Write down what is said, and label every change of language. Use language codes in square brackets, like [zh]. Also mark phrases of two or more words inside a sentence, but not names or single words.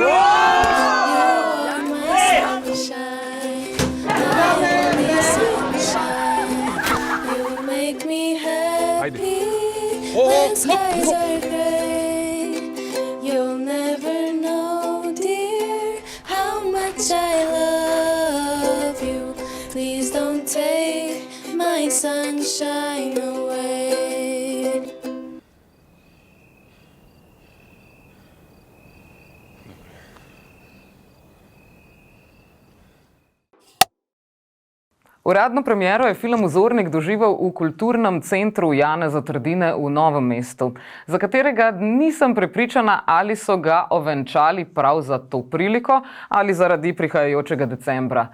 [sl] Ajde. [en] You'll never know, dear, how much I love you. Please don't take my sunshine away. [sl] Uradno premiero je film Vzornik doživel v kulturnem centru Janeza Trdine v Novem mestu, za katerega nisem prepričana, ali so ga ovenčali prav za to priliko ali zaradi prihajajočega decembra.